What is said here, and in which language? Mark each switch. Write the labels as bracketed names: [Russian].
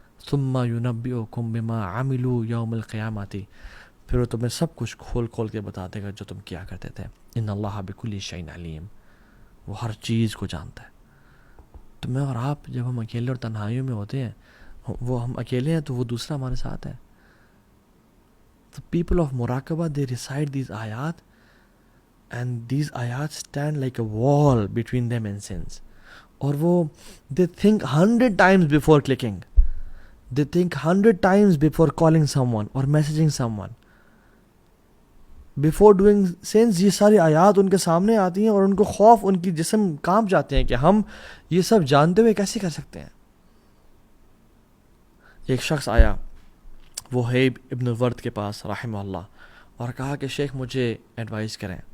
[Arabic] ثم ينبئكم بما عملوا يوم القيامة، [Urdu] پھر وہ تمہیں سب کچھ کھول کھول کے بتا دے گا جو تم کیا کرتے تھے. [Arabic] ان اللہ بكل شيء علیم، [Urdu] وہ ہر چیز کو جانتا ہے. تو میں اور آپ جب ہم اکیلے اور تنہائیوں میں ہوتے ہیں، وہ ہم اکیلے ہیں تو وہ دوسرا ہمارے ساتھ ہے. [English] The people of Muraqabah, they recite these ayat, and these ayat stand like a wall between them and sins. [Urdu] اور وہ [English] they think 100 times before clicking. They think 100 times before calling someone or messaging someone. Before doing sins، [Urdu] یہ ساری آیات ان کے سامنے آتی ہیں اور ان کو خوف، ان کی جسم کانپ جاتے ہیں کہ ہم یہ سب جانتے ہوئے کیسے کر سکتے ہیں. ایک شخص آیا وہیب ابن الورد کے پاس رحمہ اللہ اور کہا کہ شیخ مجھے ایڈوائز کریں.